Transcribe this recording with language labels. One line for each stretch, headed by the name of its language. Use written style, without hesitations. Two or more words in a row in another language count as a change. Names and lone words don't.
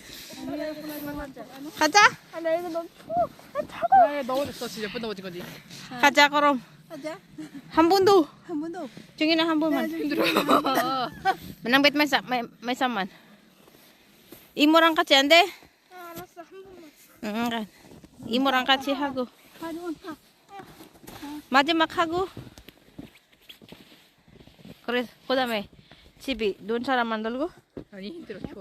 Korean: 가자. 왜 넘어졌어? 진짜 몇 번 넘어진 거지? 가자 그럼. 가자. 한 번 더. 한 번 더. 중이나 한 번만. 힘들어. Manangbit may saman. 이모랑 같이 안 돼? 알았어, 한 번만. 응. 이모랑 같이 하고. 가져온. 마지막 하고. 그래 그다음에 집이 눈 사람 만들고. 아니 힘들어 추워.